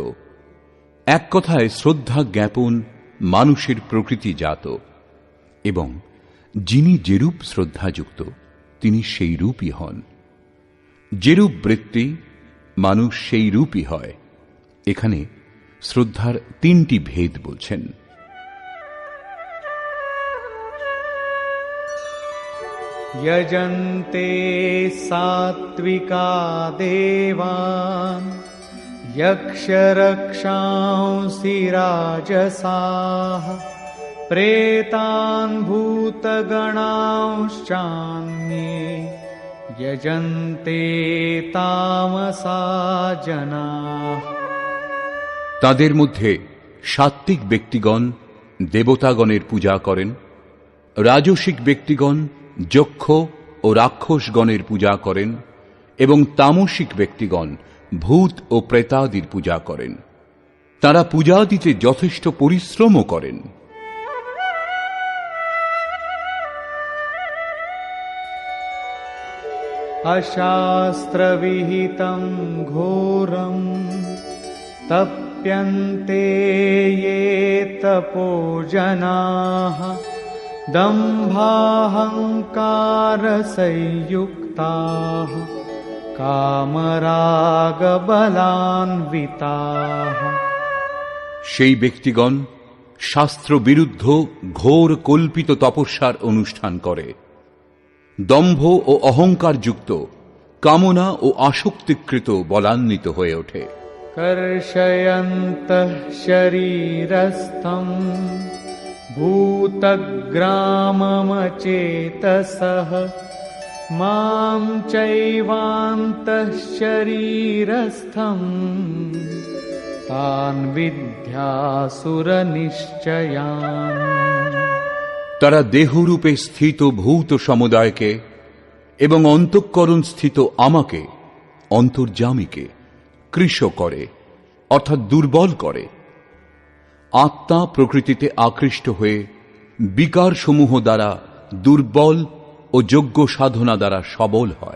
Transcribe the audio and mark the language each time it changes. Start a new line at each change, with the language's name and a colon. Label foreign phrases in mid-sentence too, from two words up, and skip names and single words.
Bangla: এক কথায় শ্রদ্ধা জ্ঞাপন মানুষের প্রকৃতিজাত, এবং যিনি যেরূপ শ্রদ্ধাযুক্ত তিনি সেই রূপই হন। যেরূপ বৃত্তি, মানুষ সেই রূপই হয়। এখানে শ্রদ্ধার তিনটি ভেদ বলছেন।
Sanskrit: यजन्ते सात्विका देवान् यक्षरक्षांसि राजसाः प्रेतान् भूतगणांश्चान्ये यजन्ते तामसा जनाः।
Bangla: তাদের মধ্যে সাত্ত্বিক ব্যক্তিগণ দেবতাগণের পূজা করেন, রাজসিক ব্যক্তিগণ যক্ষ ও রাক্ষসগণের পূজা করেন, এবং তামসিক ব্যক্তিগণ ভূত ও প্রেতাদির পূজা করেন। তারা পূজা দিতে যথেষ্ট পরিশ্রমও করেন।
Sanskrit: अशास्त्रविहितं घोरं तप्यन्ते ये तपो जनाः दम्भाहङ्कारसंयुक्ताः कामरागबलान्विताः।
Bangla: সেই ব্যক্তিগণ শাস্ত্র বিরুদ্ধ ঘোর কল্পিত তপস্যার অনুষ্ঠান করে, দম্ভ ও অহংকার যুক্ত, কামনা ও আসক্তিকৃত বলান্বিত হয়ে ওঠে।
Sanskrit: कर्षयन्तः शरीरस्थं भूतग्राममचेतसः मां चैवान्तः शरीरस्थं तान् विद्यासुरनिश्चयान्।
Bangla: তারা দেহরূপে স্থিত ভূত সমুদায়কে এবং অন্তঃকরণ স্থিত আমাকে, অন্তর্যামীকে কৃশ করে, অর্থাৎ দুর্বল করে। আত্মা প্রকৃতিতে আকৃষ্ট হয়ে বিকার সমূহ দ্বারা দুর্বল ও যোগ্য সাধনা দ্বারা সবল হয়।